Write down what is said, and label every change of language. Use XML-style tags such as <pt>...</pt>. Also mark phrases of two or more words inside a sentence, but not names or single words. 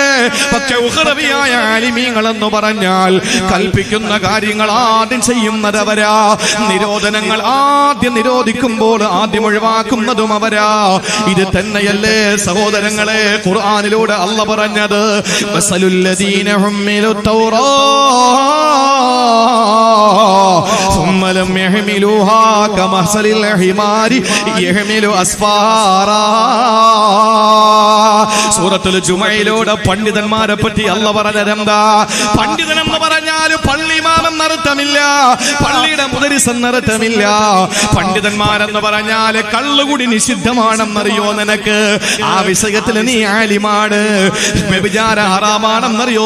<ml>പക്ഷെ ഉഖ്റവിയായ ആലിമീങ്ങൾ എന്ന് പറഞ്ഞാൽ കൽപ്പിക്കുന്ന കാര്യങ്ങൾ ആദ്യം ചെയ്യുന്നതവരാ. നിരോധനങ്ങൾ ആദ്യം നിരോധിക്കുമ്പോൾ ആദ്യം ഒഴിവാക്കുന്നതും അവരാ. ഇത് തന്നെയല്ലേ സഹോദരങ്ങളെ ഖുർആനിലൂടെ അല്ലാഹ് പറഞ്ഞത്?</ml> <ar>مثل الذين حملوا التوراة ثم لم يحملوها كمثل الحمار يحمل أسفارا.</ar> <ml>സൂറത്തുൽ ജുമയിലൂടെ പണ്ഡിതന്മാരെ പറ്റി അല്ലാഹു പറഞ്ഞതെന്താ? പണ്ഡിതൻ എന്ന് പറഞ്ഞാൽ പള്ളിമാം എന്നർത്ഥമില്ല, പള്ളിയുടെ മുദരിസ് എന്നർത്ഥമില്ല. പണ്ഡിതന്മാരെന്ന് പറഞ്ഞാൽ കള്ളുകുടി നിഷിദ്ധമാണെന്നറിയോ നിനക്ക്? ആ വിഷയത്തിൽ നീ ആലിമാണ്. വ്യഭിചാര ഹറാമാണെന്നറിയോ?</ml>